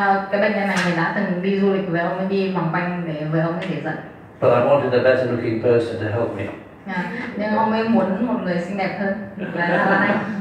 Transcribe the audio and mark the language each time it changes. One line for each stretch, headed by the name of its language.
Vietnamese: Cái bệnh nhân này thì đã từng đi du lịch với ông ấy, đi vòng quanh với ông ấy để dạy.
English: But I wanted a better looking person to help me.
Vietnamese: Nhưng ông ấy muốn một người xinh đẹp hơn là anh.